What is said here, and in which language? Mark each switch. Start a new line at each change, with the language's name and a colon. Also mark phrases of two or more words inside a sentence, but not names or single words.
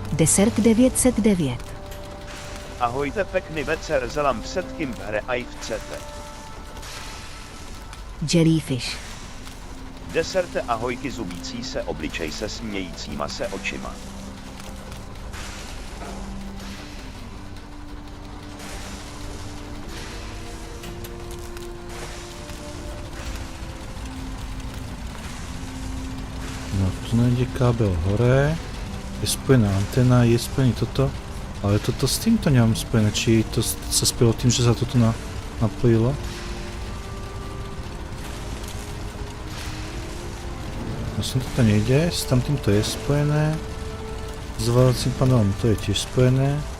Slovak: Desert 909. Ahojte, pekný večer, zelam všetkým v hre aj chcete. Jellyfish.
Czech: Deserte, ahojky, zubící se obličej se smějícíma se očima.
Slovak: No, tu najde kábel hore. Je spojená antena, je spojený toto. Ale toto s týmto nemám spojené. Či to sa spojilo tým, že sa toto napojilo? Vlastne toto nejde, s tamtým to je spojené. S ovládacím panelom to je tiež spojené.